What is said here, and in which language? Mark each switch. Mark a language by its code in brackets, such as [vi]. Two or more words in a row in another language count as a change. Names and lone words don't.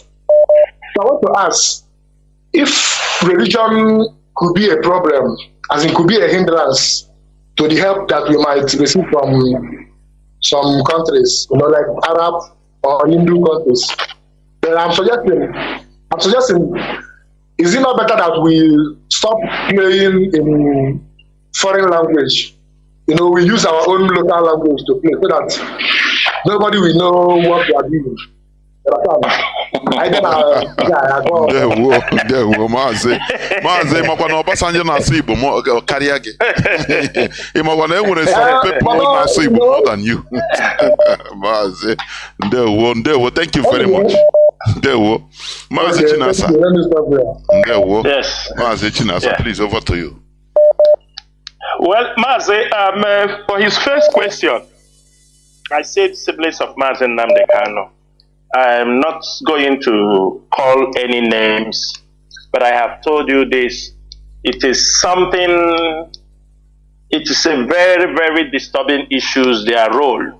[en] So I want to ask, if religion could be a problem, as it could be a hindrance to the help that we might receive from some countries, you know, like Arab or Hindu countries, then I'm suggesting, is it not better that we stop playing in foreign language? You know, we use our own local language to play so that nobody will know what we are doing. [ig] Mazi makwana Obasanjo na-asụ Igbo karịa gị. Ị makwana enwere [en] some people [ig] na-asụ Igbo [en] more than you. [ig] Mazi, ndewo, [en] thank you very much. [ig] Ndewo. Mazi Chinasa. Ndewo. [en] Yes. Mazi Chinasa, please, over to you. Well, Mazi, for his first question, I said siblings of Mazi Nnamdi Kanu. I'm not going to call any names, but I have told you this. It is something, it is a very, very disturbing issue, their role.